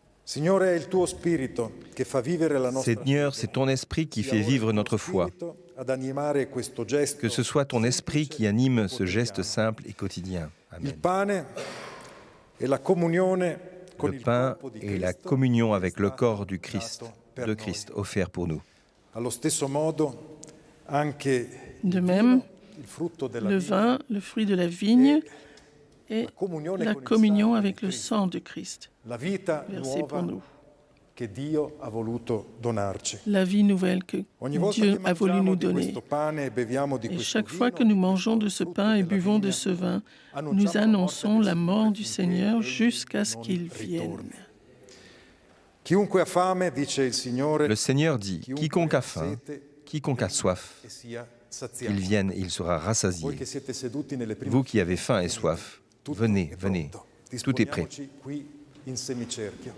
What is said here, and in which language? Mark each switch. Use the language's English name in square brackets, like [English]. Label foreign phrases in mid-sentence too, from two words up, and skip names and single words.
[Italian] Signore, è il tuo spirito che fa vivere la nostra [French] Seigneur, c'est ton esprit qui fait vivre notre foi. [Italian] ad animare questo gesto. [French] Que ce soit ton esprit qui anime ce geste simple et quotidien. [Italian] Il Amen. pane e la comunione con [French] Le [Italian] il [French] pain [Italian] corpo di [French] et la [Italian] Cristo [French] communion [Italian] è [French] avec le [Italian] stato [French] corps du Christ, [Italian] dato per [French] de [Italian] noi. [French] Christ, offert pour nous. [Italian] Allo stesso modo anche [French] De [Italian] il [French] même, [Italian] vino, il frutto della [French] le [Italian] vigna, [French] vin, le fruit de la vigne et [Italian] la comunione [French] la [Italian] con il [French] communion [Italian] sangue [French] avec [Italian] di [French] le [Italian] Cristo, [French] sang de Christ, [Italian] la vita [French] versé pour [Italian] nuova [French] nous. [Italian] che Dio ha voluto donarci. [French] La vie nouvelle que [Italian] Ogni volta [French] Dieu [Italian] che [French] a voulu [Italian] mangiamo [French] nous [Italian] di [French] donner. [Italian] questo pane e beviamo di [French] Et [Italian] questo [French] chaque fois [Italian] vino, [French] que nous [Italian] di [French] mangeons de [Italian] questo [French] ce [Italian] frutto [French] pain et [Italian] della [French] buvons de [Italian] vigna, [French] ce vin, [Italian] annunciamo [French] nous [Italian] la morte [French] annonçons [Italian] del [French] la mort du [Italian] Signore [French] Seigneur [Italian] finché [French] jusqu'à ce [Italian] non [French] qu'il [Italian] ritorni. [French] vienne. [Italian] Chiunque ha fame, dice il Signore, [French] Le Seigneur dit, quiconque a faim, [Italian] sete, [French] quiconque a soif, [Italian] e sia saziato. [French] qu'il vienne et il sera [Italian] Voi [French] rassasié. [Italian] che siete seduti nelle prime [French] Vous qui avez faim et soif, [Italian] tutto [French] venez, [Italian] è [French] venez. [Italian] pronto. [French] Tout est prêt. [Italian] Disponiamoci qui in semicerchio.